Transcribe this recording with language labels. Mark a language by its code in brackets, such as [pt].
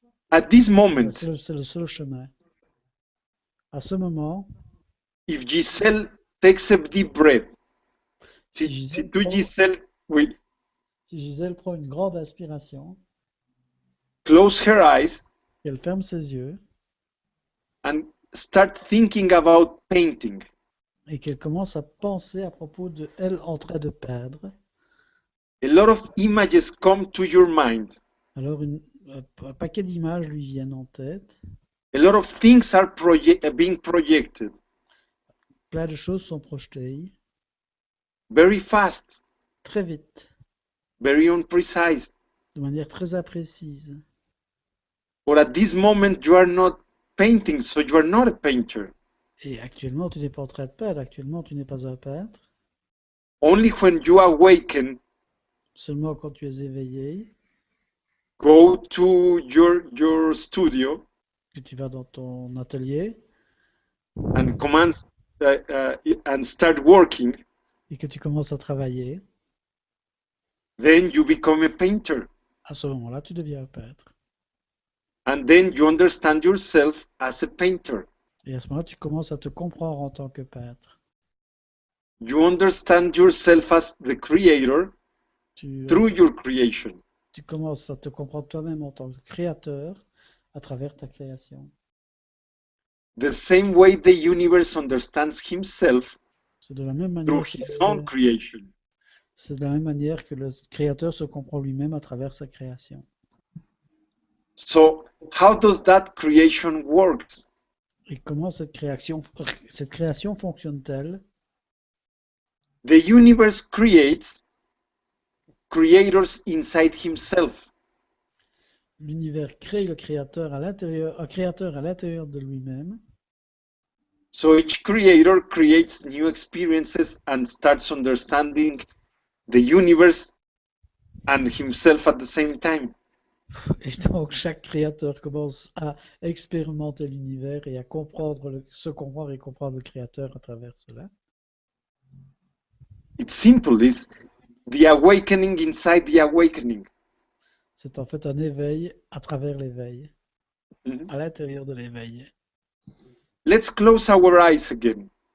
[en] At this moment, [fr] C'est le seul chemin. À ce moment, [en] if Giselle takes a deep breath, [fr] si tu Giselle, oui, si Gisèle prend une grande inspiration, [en] close her eyes [fr] qu'elle ferme ses yeux [en] and start thinking about painting. [fr] et qu'elle commence à penser à propos de elle en train de peindre, [en] A lot of images come to your mind. [fr] alors un paquet d'images lui viennent en tête. [en] A lot of things are being projected. [fr] Plein de choses sont projetées. [en] very fast, [fr] très vite, [en] very unprecise. [fr] de manière très imprécise. [en] Or at this moment you are not painting, so you are not a painter. [fr] Et actuellement, tu n'es pas en train de peindre, actuellement, tu n'es pas un peintre. [en] Only when you awaken, [fr] Seulement quand tu es éveillé, [en] go to your studio [fr] que tu vas dans ton atelier [en] and commands and start working, [fr] et que tu commences à travailler, [en] then you become a painter. [fr] à ce moment-là, tu deviens un peintre. [en] And then you understand yourself as a painter. [fr] Et à ce moment-là, tu commences à te comprendre en tant que peintre. [en] You understand yourself as the creator [fr] Tu, [en] through your creation. [fr] tu commences à te comprendre toi-même en tant que créateur à travers ta création. [en] The same way the universe understands himself [fr] C'est de la même [en] through [fr] manière que, [en] his own creation. [fr] c'est de la même manière que le créateur se comprend lui-même à travers sa création. [en] So how does that creation works? [fr] Et comment cette création fonctionne-t-elle? [en] The universe creates creators inside himself. [fr] L'univers crée le créateur à l'intérieur, un créateur à l'intérieur de lui-même. [en] So each creator creates new experiences and starts understanding the universe and himself at the same time. [fr] Et donc chaque créateur commence à expérimenter l'univers et à se comprendre et comprendre le créateur à travers cela. [en] It's simple, it's the awakening inside the awakening. [fr] C'est en fait un éveil à travers l'éveil, Mhm. à l'intérieur de l'éveil. [en] Let's close our eyes again.